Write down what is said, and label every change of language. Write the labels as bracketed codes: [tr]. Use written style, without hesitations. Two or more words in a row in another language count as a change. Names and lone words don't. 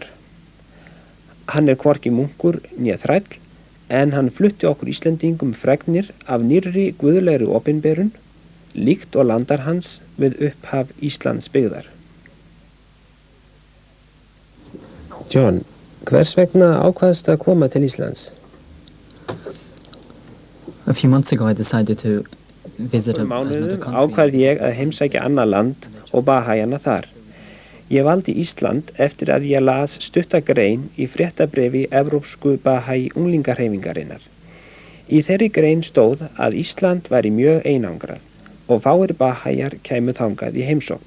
[is] Hann hvorki munkur né þræll en hann flutti okkur Íslendingum fregnir af nýrri guðlegri opinberun líkt og landar hans við upphaf Íslands byggðar. John, hvers vegna ákvaðstu að koma til Íslands? [en] A few months ago I decided to visit another country. [is] Ákvað ég að heimsækja annað land og Bahá'íana þar. Ég valdi Ísland eftir að ég las stutta grein í fréttabréfi Evrópsku Bahá'í unglingahreyfingarinnar. Í þeirri grein stóð að Ísland væri mjög einangrað og fáir Bahá'íar kæmu þangað í heimsókn.